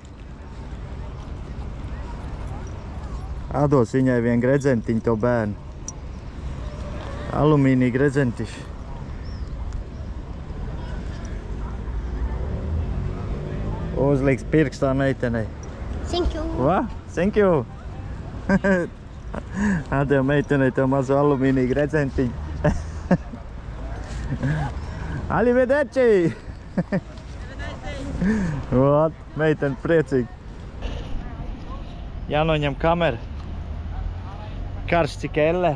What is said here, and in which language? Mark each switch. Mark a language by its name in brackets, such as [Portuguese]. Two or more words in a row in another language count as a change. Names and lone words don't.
[Latvian] Atdos viņai vien gredzentiņu to bērnu. Alumīnija gredzentiši. Uzliks pirkstā meitenei. [English] Thank you. Va? Thank you. [Latvian] Atdev meitenei tev mazu alumīniju gredzentiņu. Arrivederci! Vat, meitene priecīgi. Jānoņem kamera. Karsts cik elle.